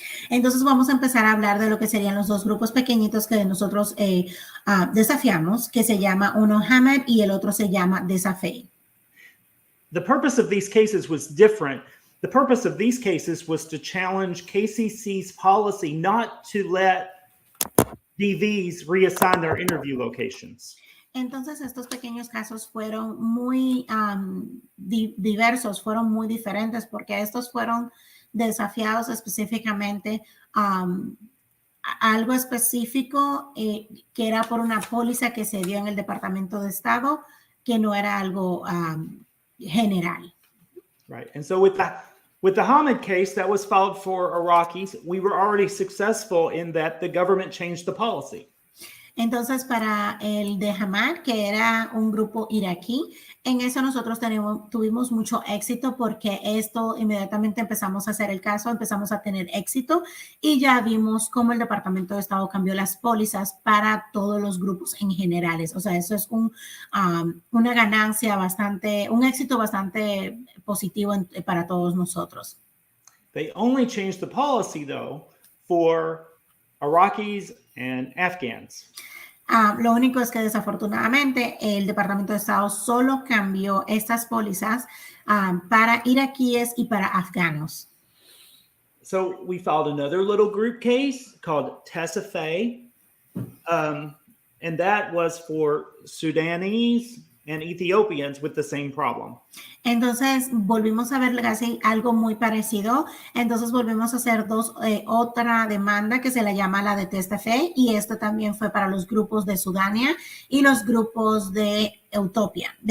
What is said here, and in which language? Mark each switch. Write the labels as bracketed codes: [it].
[es] Entonces vamos a empezar a hablar de lo que serían los 2 grupos pequeñitos que nosotros desafiamos, que se llama uno Hamid y el otro se llama Desafe. [en] The purpose of these cases was different. The purpose of these cases was to challenge KCC's policy not to let DVs reassign their interview locations. [es] Entonces, estos pequeños casos fueron muy diversos, fueron muy diferentes, porque estos fueron desafiados específicamente a algo específico que era por una póliza que se dio en el Departamento de Estado, que no era algo general. [en] Right. And so with the Hamid case that was filed for Iraqis, we were already successful in that the government changed the policy. [es] Entonces, para el de Hamad, que era un grupo iraquí, en eso nosotros tuvimos mucho éxito porque esto inmediatamente empezamos a hacer el caso, empezamos a tener éxito y ya vimos cómo el Departamento de Estado cambió las pólizas para todos los grupos en generales. O sea, eso es una ganancia bastante, un éxito bastante positivo para todos nosotros. [en] They only changed the policy, though, for Iraqis and Afghans. [es] Lo único es que desafortunadamente el Departamento de Estado solo cambió estas pólizas para iraquíes y para afganos. [en] So we filed another little group case called Tessafe, and that was for Sudanese and Ethiopians with the same problem. [es] Entonces volvimos a ver casi algo muy parecido. Entonces volvimos a hacer otra demanda que se la llama la de Testafe, y esto también fue para los grupos de Sudania y los grupos de Utopía.